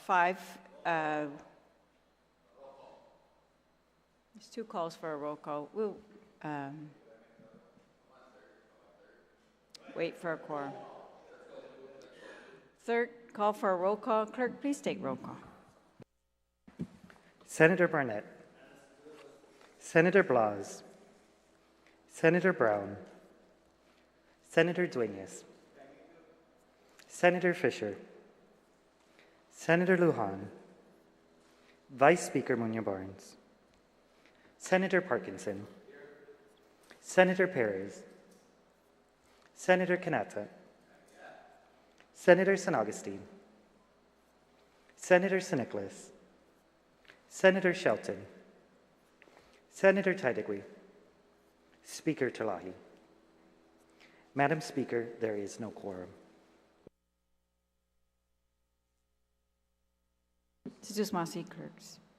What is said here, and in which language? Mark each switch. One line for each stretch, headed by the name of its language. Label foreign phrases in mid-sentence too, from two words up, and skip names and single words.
English: There's 2 calls for a roll call. We'll wait for a quorum. Third call for a roll call. Clerk, please take roll call. Senator Barnett, Senator Blas, Senator Brown, Senator Duenas, Senator Fisher, Senator Lujan, Vice Speaker Munoz-Barnes, Senator Parkinson, Senator Perez, Senator Kanata, Senator San Augustine, Senator San Nicolas, Senator Shelton, Senator Tidegui, Speaker Talahi. Madam Speaker, there is no quorum. Tsusmasi, clerks.